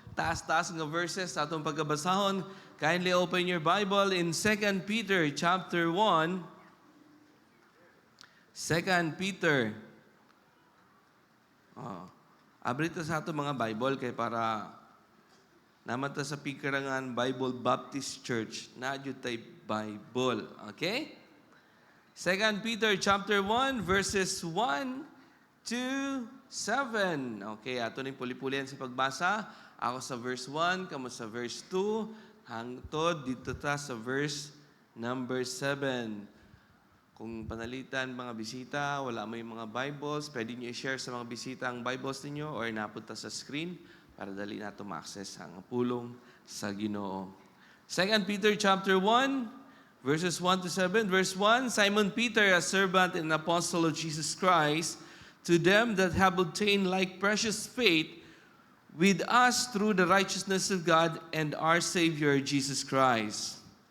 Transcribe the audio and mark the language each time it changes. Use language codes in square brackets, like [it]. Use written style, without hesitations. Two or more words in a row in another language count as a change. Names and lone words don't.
[ceb] taas-taas nga verses sa atong pagkabasahon. [en] Kindly open your Bible in 2 Peter chapter 1. 2 Peter. [ceb] Abri ta sa ato mga Bible kay para naman ta sa pikarangan Bible Baptist Church na adyo tay Bible. Okay? [en] 2 Peter chapter 1 verses 1 to 7. [ceb] Okay, ato ning puli-pulian sa pagbasa. Ako sa verse 1, kamo sa verse 2, hangtod dito ta sa verse number 7. Kung panalitan mga bisita, wala mo yung mga Bibles, pwede nyo i-share sa mga bisita ang Bibles ninyo or napunta sa screen para dali nato ma-access ang pulong sa Ginoo. [en] 2 Peter chapter 1, verses 1 to 7. Verse 1, Simon Peter, a servant and apostle of Jesus Christ, to them that have obtained like precious faith with us through the righteousness of God and our Savior Jesus Christ.